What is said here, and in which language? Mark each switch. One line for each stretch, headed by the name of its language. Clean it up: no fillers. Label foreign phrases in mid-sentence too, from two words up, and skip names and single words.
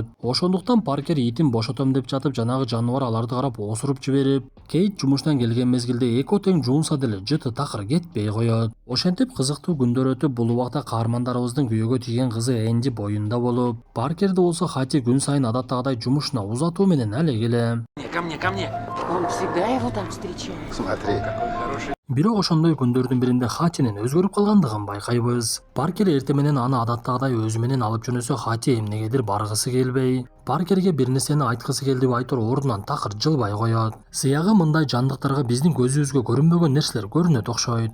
Kyrgyz: Ошондуктан Паркер итин бошотом деп жатып, жанагы жаныбар аларды карап осуруп жиберип, Кейт жумуштан келген мезгилде экөө тең жуунса деле жыты такыр кетпей коет. Ошентип кызыктуу күндөр өтүп, бул убакта каармандарыбыздын күйөөгө тийген кызы Энди боюнда болуп, Паркерди болсо Хати күн сайын адаттагыдай жумушуна узатуу менен алек эле.
Russian: Ко мне, ко мне. Он всегда его там встречает. Смотри. Какой хороший.
Kyrgyz: Бирок ошондой күндөрдүн биринде Хатинин өзгөрүп калгандыгын байкайбыз. Паркер эртең менен аны адаттагыдай өзү менен алып жөнөсө, Хати эмнегедир баргысы келбей, Паркерге бир нерсени айткысы келди деп айтор ордунан такыр жылбай коет. Сыягы мындай жандыктарга биздин көзүбүзгө көрүнбөгөн нерселер көрүнөт окшойт.